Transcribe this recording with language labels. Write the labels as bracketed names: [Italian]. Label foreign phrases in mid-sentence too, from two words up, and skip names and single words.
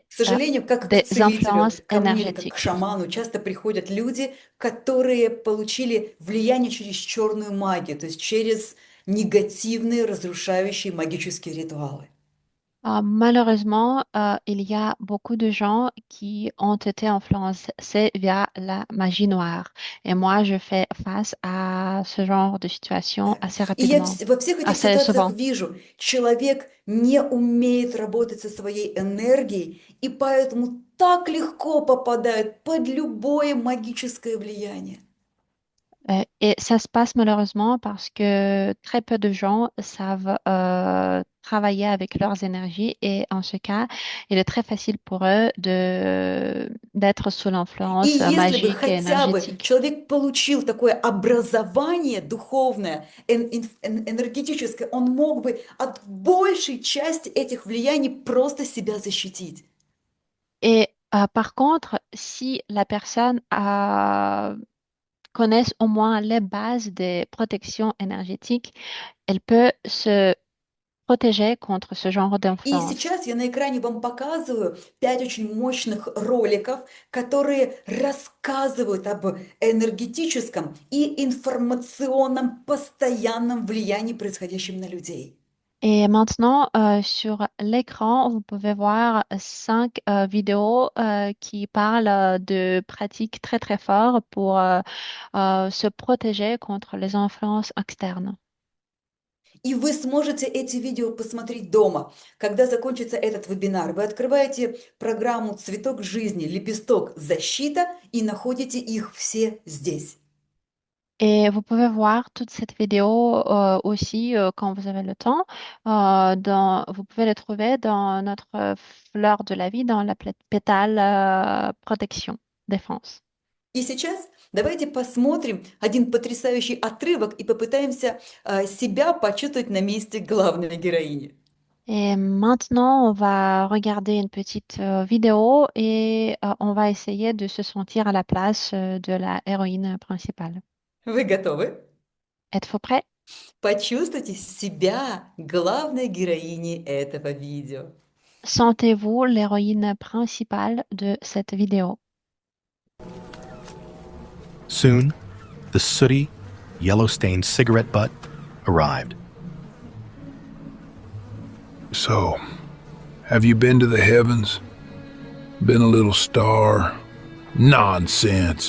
[Russian] К сожалению, как к [French] des [Russian] целителю, [French] influences [Russian] ко мне или как к [French] énergétiques. [Russian] шаману часто приходят люди, которые получили влияние через черную магию, то есть через негативные, разрушающие магические ритуалы. [French] Malheureusement, il y a beaucoup de gens qui ont été influencés via la magie noire. Et moi, je fais face à ce genre de situation [Russian] Так. [French] assez [Russian] И я [French] rapidement, [Russian] во всех этих [French] assez [Russian] ситуациях [French] souvent. [Russian] вижу, человек не умеет работать со своей энергией, и поэтому так легко попадает под любое магическое влияние. [French] Et ça se passe malheureusement parce que très peu de gens savent travailler avec leurs énergies et en ce cas, il est très facile pour eux d'être sous [Russian] И [French] l'influence [Russian] если бы [French] magique et [Russian] хотя бы [French] énergétique. [Russian] человек получил такое образование духовное, энергетическое, он мог бы от большей части этих влияний просто себя защитить. [French] Et par contre, si la personne connaît au moins les bases des protections énergétiques, elle peut se protéger contre ce genre [Russian] И [French] d'influence. [Russian] сейчас я на экране вам показываю 5 очень мощных роликов, которые рассказывают об энергетическом и информационном постоянном влиянии, происходящем на людей. [French] Et maintenant, sur l'écran, vous pouvez voir 5 vidéos qui parlent de pratiques très très fortes pour se protéger contre les influences externes. [Russian] И вы сможете эти видео посмотреть дома. Когда закончится этот вебинар, вы открываете программу «Цветок жизни», «Лепесток защита» и находите их все здесь. [French] Et vous pouvez voir toute cette vidéo aussi quand vous avez le temps. Vous pouvez les trouver dans notre fleur de la vie, dans la pétale protection, défense. [Russian] И сейчас давайте посмотрим один потрясающий отрывок и попытаемся себя почувствовать на месте главной героини. [French] Et maintenant, on va regarder une petite vidéo et on va essayer de se sentir à la place de la héroïne principale. [Russian] Вы готовы? [French] Êtes-vous prêt? [Russian] Почувствуйте себя главной героиней этого видео. [French] Sentez-vous l'héroïne principale de cette vidéo. [English] Soon, the sooty, yellow-stained cigarette butt arrived. So, have you been to the heavens? Been a little star? Nonsense.